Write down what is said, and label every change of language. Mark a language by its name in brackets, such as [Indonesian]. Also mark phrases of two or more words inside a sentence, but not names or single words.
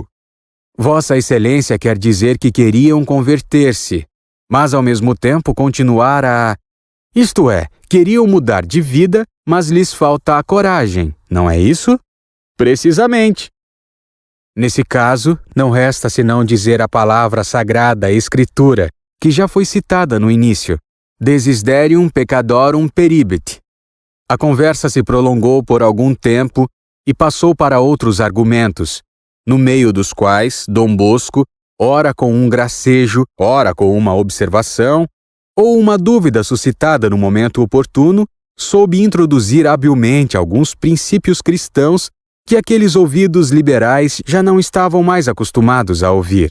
[Portuguese] Vossa Excelência quer dizer que queriam converter-se, mas ao mesmo tempo continuar a... Isto é, queriam mudar de vida, mas lhes falta a coragem, não é isso? Precisamente. Nesse caso, não resta senão dizer a palavra sagrada Escritura, que já foi citada no início. [Latin] Desiderium peccadorum peribit. [Portuguese] A conversa se prolongou por algum tempo e passou para outros argumentos, no meio dos quais Dom Bosco, ora com um gracejo, ora com uma observação, ou uma dúvida suscitada no momento oportuno, soube introduzir habilmente alguns princípios cristãos que aqueles ouvidos liberais já não estavam mais acostumados a ouvir.